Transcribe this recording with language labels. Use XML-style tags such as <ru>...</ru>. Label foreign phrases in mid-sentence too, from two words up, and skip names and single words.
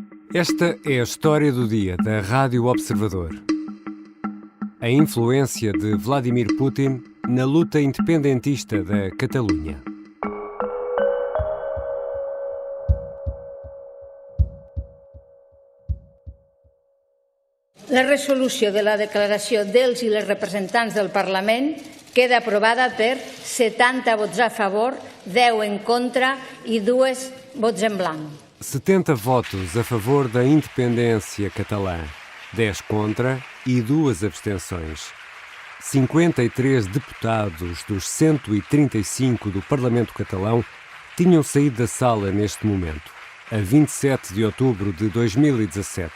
<pt>Esta é a história do dia da Rádio Observador. A influência de Vladimir Putin na luta independentista da Catalunha.</pt> <ca>La resolució de la declaració dels i les representants del Parlament queda aprovada per 70 vots a favor, 10 en contra e 2</ca> <pt>votos em blanco. 70 votos a favor da independência catalã, 10 contra e 2 abstenções. 53 deputados dos 135 do Parlamento catalão tinham saído da sala neste momento, a 27 de outubro de 2017.</pt>